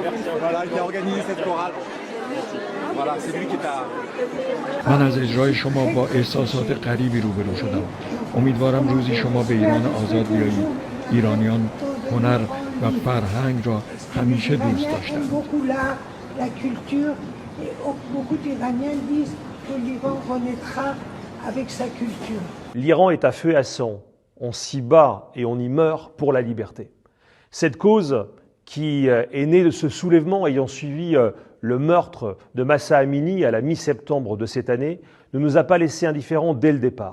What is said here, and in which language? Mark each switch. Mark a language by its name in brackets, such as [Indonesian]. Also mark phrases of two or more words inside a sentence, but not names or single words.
[Persian] من از اجرای شما با احساسات غریبی روبرو شدم. امیدوارم روزی شما به ایران آزاد بیایید. ایرانیان هنر و فرهنگ را همیشه دوست داشتند. [French] L'Iran est à feu et à sang. On s'y bat et on y meurt pour la liberté. Cette cause qui est née de ce soulèvement ayant suivi le meurtre de Mahsa Amini à la mi-septembre de cette année ne nous a pas laissé indifférents dès le départ.